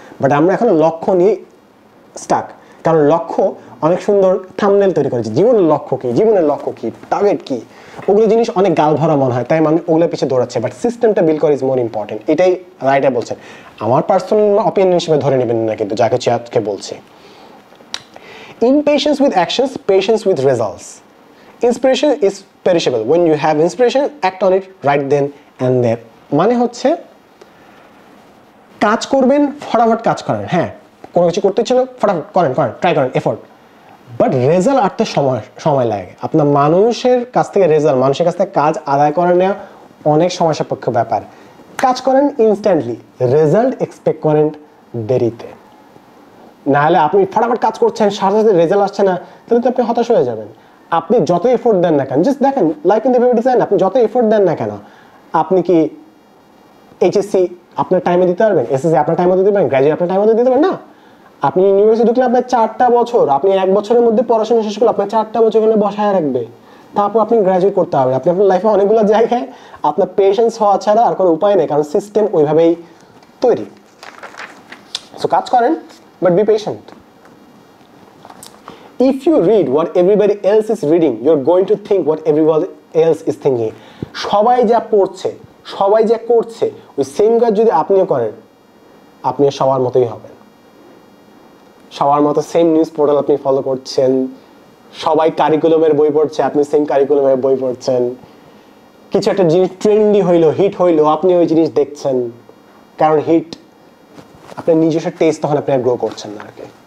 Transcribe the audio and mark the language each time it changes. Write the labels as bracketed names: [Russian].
[Bangla] But আমরা এখন লক্ষ্য নিয়ে স্টাক, কারণ লক্ষ্য অনেক সুন্দর থাম্বনেল তৈরি করেছে, জীবনের লক্ষ্য কি, টার্গেট কি, ওগুলো জিনিস অনেক গাল ভরা মনে হয়, তাই মানুষ ওগুলোর পিছিয়ে দৌড়াচ্ছে। বাট সিস্টেমটা বিল্ড করা [English] Is more important. [Bangla] এটাই রাইটার বলছেন, আমার পার্সোনাল অপিনিয়ন হিসেবে ধরে নেবেন না, কিন্তু যাকে আজকে বলছি। [English] Impatience with actions, patience with results. Inspiration is perishable. When you have inspiration, act on it right then and there. [Bangla] মানে হচ্ছে কাজ করবেন, ফটাফট কাজ করেন, হ্যাঁ কোনো কিছু করতে ছিল ফটাফট করেন, ট্রাই করেন, এফোর্ট, বাট রেজাল্ট আসতে সময় লাগে। আপনার মানুষের কাছ থেকে কাজ আদায় করে নেওয়া অনেক সময় সাপেক্ষ ব্যাপার। কাজ করেন ইনস্ট্যান্টলি, রেজাল্ট এক্সপেক্ট করেন দেরিতে। নাহলে আপনি ফটাফট কাজ করছেন, সাথে সাথে রেজাল্ট আসছে না, তাহলে তো আপনি হতাশ হয়ে যাবেন। আপনি যত এফোর্ট দেন না কেন, জাস্ট দেখেন [English] life in the very design, [Bangla] আপনি যত এফোর্ট দেন না কেন, আপনি কি এইচএসসি আপনার টাইমে দিতে পারবেন, এসএসসি আপনার টাইমে দিতে পারবেন, গ্র্যাজুয়েট আপনার টাইমে দিতে পারবেন না। আপনি ইউনিভার্সিটি ঢুকলে আপনার 4টা বছর, আপনি 1 বছরের মধ্যে পড়াশোনা শেষ করলে আপনার 4টা বছর ওখানে বসায় রাখবে, তারপর আপনি গ্র্যাজুয়েট করতে হবে। আপনি আপনার লাইফে অনেকগুলো জায়গায় আপনার পেশেন্স হওয়া ছাড়া আর কোনো উপায় নেই, কারণ সিস্টেম ওইভাবেই তৈরি। সো কাজ করেন, but [English] Be patient. If you read what everybody else is reading, you're going to think what everybody else is thinking. [Bangla] সবাই যা পড়ছে, সবাই যা করছে, ওই সেম কাজ যদি আপনিও করেন, আপনি সবার মতোই হবেন। সবার মতো সেম নিউজ পোর্টাল আপনি ফলো করছেন, সবাই কারিকুলামের বই পড়ছে, আপনি সেম কারিকুলামের বই পড়ছেন, কিছু একটা জিনিস ট্রেন্ডি হইলো, হিট হইলো, আপনি ওই জিনিস দেখছেন, কারণ হিট আপনার নিজস্ব টেস্ট তখন আপনি গ্রো করছেন না আর কি।